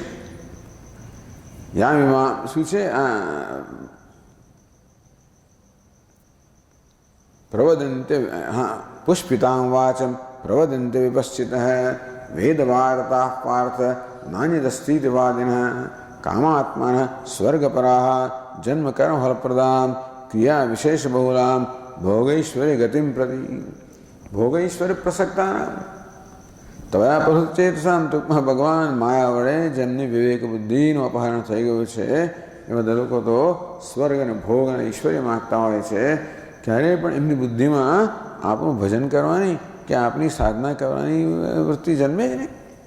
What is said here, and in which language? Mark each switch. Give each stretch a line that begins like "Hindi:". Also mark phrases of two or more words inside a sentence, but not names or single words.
Gujarati: યામીમાં શું છે?
Sanskrit: પ્રવદંતે, હા, પુષ્પિતાં વાચમ પ્રવદંતે વિપશ્ચિત વેદવાર્તા પાર્થ નાન્યદસ્તીતિવાદિન कामात्मनः स्वर्गपराः जन्म कर्म फलप्रदां क्रिया विशेष बहुलां भोगैश्वर्य गतिं प्रति भोगैश्वर्य प्रसक्तानां તયા પ્રસુચેતસામ
Gujarati: ટૂંકમાં ભગવાન માયા વડે જેમની વિવેક બુદ્ધિનું અપહરણ થઈ ગયું છે એ બધા લોકો તો સ્વર્ગ અને ભોગ અને ઐશ્વર્ય માગતા હોય છે. ક્યારેય પણ એમની બુદ્ધિમાં આપણું ભજન કરવાની કે આપની સાધના કરવાની વૃત્તિ જન્મે જ નહીં.